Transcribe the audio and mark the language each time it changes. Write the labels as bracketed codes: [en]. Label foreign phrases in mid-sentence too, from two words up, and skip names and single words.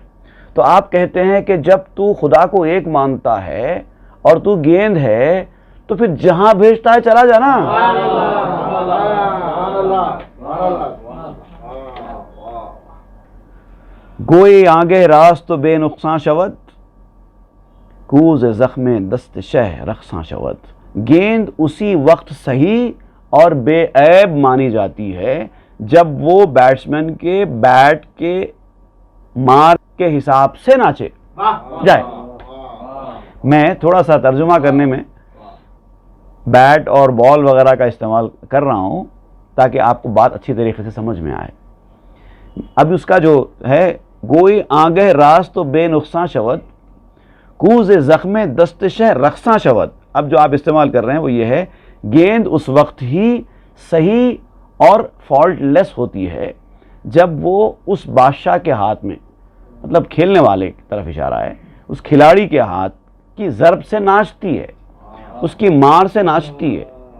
[ur] تو آپ کہتے ہیں کہ جب تو خدا کو ایک مانتا ہے اور تو گیند ہے تو پھر جہاں بھیجتا ہے چلا جانا۔ [fa] گوئی آگے راست بے نقصان شود، کوز زخم دست شہ رقصاں شود۔ [ur] گیند اسی وقت صحیح اور بے عیب مانی جاتی ہے جب وہ بیٹسمین کے بیٹ کے مار کے حساب سے ناچے جائے۔ میں تھوڑا سا ترجمہ کرنے میں بیٹ اور بال وغیرہ کا استعمال کر رہا ہوں تاکہ آپ کو بات اچھی طریقے سے سمجھ میں آئے۔ اب اس کا جو ہے، [fa] گوئی آگے راست بے نقصان شود، کوز زخم دست شہ رقصاں شود۔ [ur] اب جو آپ استعمال کر رہے ہیں وہ یہ ہے، گیند اس وقت ہی صحیح اور فالٹ لیس ہوتی ہے جب وہ اس بادشاہ کے ہاتھ میں، مطلب کھیلنے والے کی طرف اشارہ ہے، اس کھلاڑی کے ہاتھ کی ضرب سے ناچتی ہے، اس کی مار سے ناچتی ہے۔